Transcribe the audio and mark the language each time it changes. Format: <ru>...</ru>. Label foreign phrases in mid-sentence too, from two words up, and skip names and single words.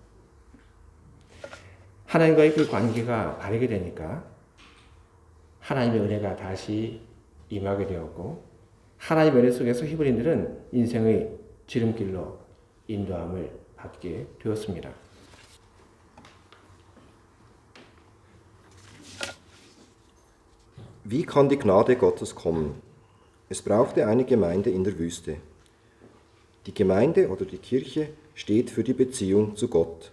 <ko>하나님과의 그 관계가 바르게 되니까 하나님의 은혜가 다시 임하게 되었고, 하나님의 은혜 속에서 히브리인들은 인생의 지름길로 인도함을 받게 되었습니다.</ko> <de>Wie kann die Gnade Gottes kommen? Es brauchte eine Gemeinde in der Wüste. Die Gemeinde oder die Kirche steht für die Beziehung zu Gott.</de>